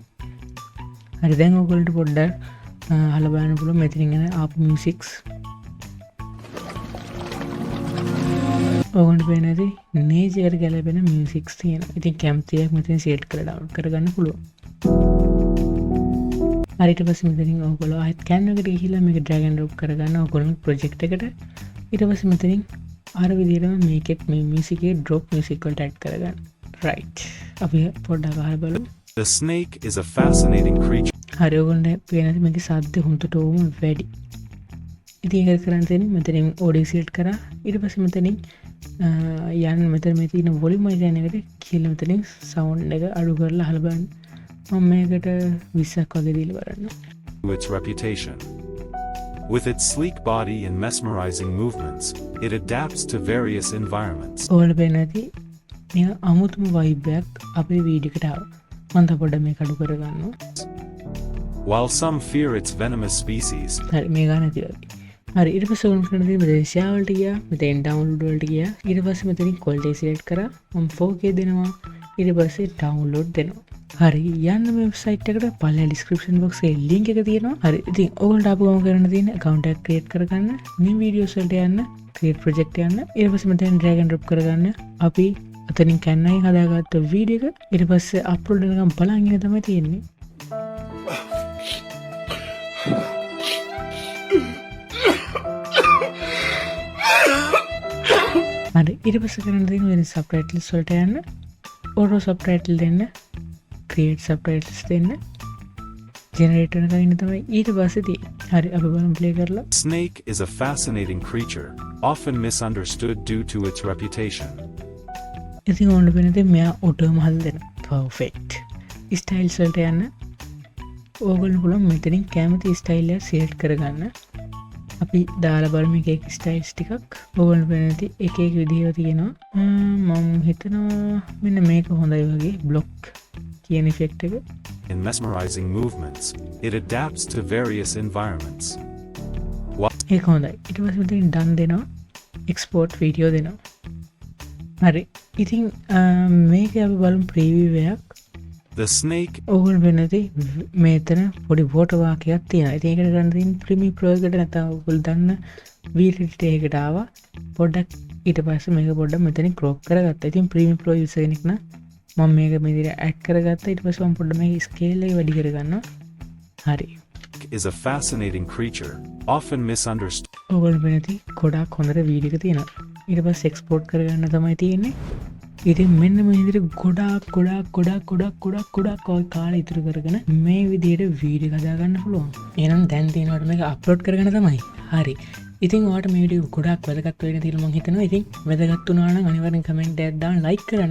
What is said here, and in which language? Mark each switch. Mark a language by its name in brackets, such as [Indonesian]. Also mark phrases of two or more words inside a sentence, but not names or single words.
[Sinhala] හරි, දැන් ඔයගොල්ලන්ට පොඩ්ඩක් අහලා බලන්න පුළුවන් මෙතනින් එන ආපු musics. ඔගොන්ට පේනද nature එකට ගැලපෙන musics තියෙනවා. ඉතින් කැමති එකක් මෙතන select කරලා download කරගන්න පුළුවන්. හරිට පස්සේ මෙතනින් ඔයගොල්ලෝ ආයෙත් Canva එකට ගිහිල්ලා මේක [English] drag and drop [Sinhala] කරගන්න ඔයගොල්ලෝ project එකට. ඊට පස්සේ මෙතනින් අර විදිහටම මේකෙත් මේ music එකේ [English] drop music [Sinhala] වලට add කරගන්න. right. අපි පොඩ්ඩක් අහලා බලමු. [English] The snake is a fascinating creature. [Sinhala] හරි ඔයගොල්ලන්ට පේනද මේකේ සද්ද හොඳටම වැඩි. ඉතින් ඒක කරන්න තියෙන්නේ මෙතනින් [English] audio select [Sinhala] කරා. ඊට පස්සේ මෙතනින් යන්න මෙතන මේ තියෙන volume එක එකට කියලා මෙතනින් sound එක අඩු කරලා අහලා බලන්න. මම මේකට 20ක් වගේ දීලා බලන්න. [English] Its reputation. With its sleek body and mesmerizing movements, it adapts to various environments. [Sinhala] ඔයාලා පේන ඇති මේ අමුතුම vibe එකක් අපේ වීඩියෝ එකට ආවා. මම තව පොඩ්ඩක් මේක අඩු කරගන්නවා. [English] While some fear its venomous species, [Sinhala] හරි මේ ගන්න නැතිවයි. හරි ඊට පස්සේ ඔයගොල්ලෝ කරන්න තියෙන්නේ මෙතන share වලට ගියා, මෙතෙන් download වලට ගියා. ඊට පස්සේ මෙතනින් [English] quality select [Sinhala] කරා. මම 4K දෙනවා. ඊට පස්සේ download දෙනවා. හරි යන්න මේ වෙබ්සයිට් එකට පල්ලෙහා [English] description box [Sinhala] එකේ link එක තියෙනවා. හරි ඉතින් ඔයගොල්ලන්ට ආපු ගමන් කරන්න තියෙන්නේ account එකක් create කරගන්න. මේ videos වලට යන්න, [English] create project [Sinhala] යන්න. ඊට පස්සේ මෙතෙන් [English] drag and drop [Sinhala] කරගන්න. අපි අතනින් Canva එකෙන් හදාගත්ත වීඩියෝ එක ඊට පස්සේ අප්ලෝඩ් වෙනකම් බලන් ඉන්න තමයි තියෙන්නේ. හරි ඊට පස්සේ කරන්න තියෙන්නේ වෙන subtitles වලට යන්න. [English] auto subtitle [Sinhala] දෙන්න. [English] create subtitles [Sinhala] දෙන්න. generate වෙනකම් ඉන්න තමයි ඊට පස්සේ තියෙන්නේ. හරි අපි බලමු play කරලා. [English] snake is a fascinating creature, often misunderstood due to its reputation. [Sinhala] ඉතින් ඕන්න වෙනදේ මෙයා ඔටෝම හදලා දෙනවා. [English] perfect. styles [Sinhala] වලට යන්න. ඕගොල්ලෝ පුළුවන් මෙතනින් කැමති style එක select කරගන්න. අපි දාලා බලමු එක එක styles ටිකක්. ඕගොල්ලෝ වෙනදි එක එක විදිහව තියෙනවා. මම හිතනවා මෙන්න මේක හොඳයි වගේ block කියන effect එක. [English] In mesmerizing movements, it adapts to various environments. [Sinhala] ඒක හොඳයි. ඊට පස්සේ මෙතනින් done දෙනවා. [English] export video [Sinhala] දෙනවා. හරි ඉතින් මේක අපි බලමු ප්‍රීවියු එකක්. [English] The snake [Sinhala] ඔයගොල්ලෝ වෙනදී මෙතන පොඩි වෝටර් වාක්‍යයක් තියෙනවා. ඉතින් ඒකට ගන්න තියෙන ප්‍රීමියර් ප්‍රෝ එකට නැත්නම් ඔයගොල්ලෝ දන්න [English] video editor [Sinhala] එකට ආවා. පොඩ්ඩක් ඊට පස්සේ මේක පොඩ්ඩක් මෙතනින් ක්‍රොප් කරගත්තා. ඉතින් ප්‍රීමියර් ප්‍රෝ යූසර් කෙනෙක් නම් මම මේක මේ විදිහට ඇඩ් කරගත්තා. ඊට පස්සේ මම පොඩ්ඩක් මේක ස්කේල් එක වැඩි කරගන්නවා. හරි. [English] is a fascinating creature, often misunderstood. [Sinhala] ඔයගොල්ලෝ වෙනදී ගොඩාක් හොඳට වීඩියෝ එක තියෙනවා. ඊට පස්සේ එක්ස්පෝර්ට් කරගන්න තමයි තියෙන්නේ. ඉතින් මෙන්න මේ විදිහට ගොඩාක් ඔය කාලේ ඉතුරු කරගෙන මේ විදිහට වීඩියෝ හදාගන්න පුළුවන්. එහෙනම් දැන් තියෙනවට මේක අප්ලෝඩ් කරගෙන තමයි. හරි. ඉතින් ඔයාලට මේ වීඩියෝ ගොඩාක් වැදගත් වෙන්න කියලා මම හිතනවා. ඉතින් වැදගත් වුණා නම් අනිවාර්යෙන් කමෙන්ට් එකක් දාන්න, ලයික් කරන්න.